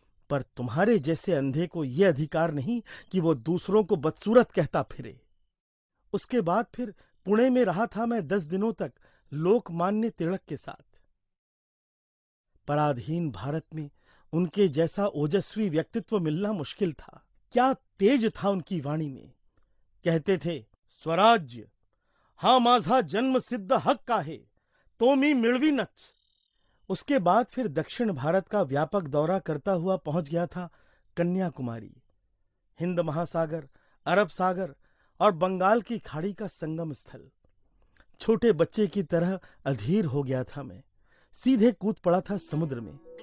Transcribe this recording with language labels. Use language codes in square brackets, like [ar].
[hi] पर तुम्हारे जैसे अंधे को यह अधिकार नहीं कि वो दूसरों को बदसूरत कहता फिरे। उसके बाद फिर पुणे में रहा था मैं 10 दिनों तक लोकमान्य तिलक के साथ। पराधीन भारत में उनके जैसा ओजस्वी व्यक्तित्व मिलना मुश्किल था। क्या तेज था उनकी वाणी में। कहते थे, [mr] स्वराज्य हा माझा जन्म सिद्ध हक्क आहे, तो मी मिळवीनच। [hi] उसके बाद फिर दक्षिण भारत का व्यापक दौरा करता हुआ पहुंच गया था कन्याकुमारी। हिंद महासागर, अरब सागर और बंगाल की खाड़ी का संगम स्थल। छोटे बच्चे की तरह अधीर हो गया था मैं। सीधे कूद पड़ा था समुद्र में।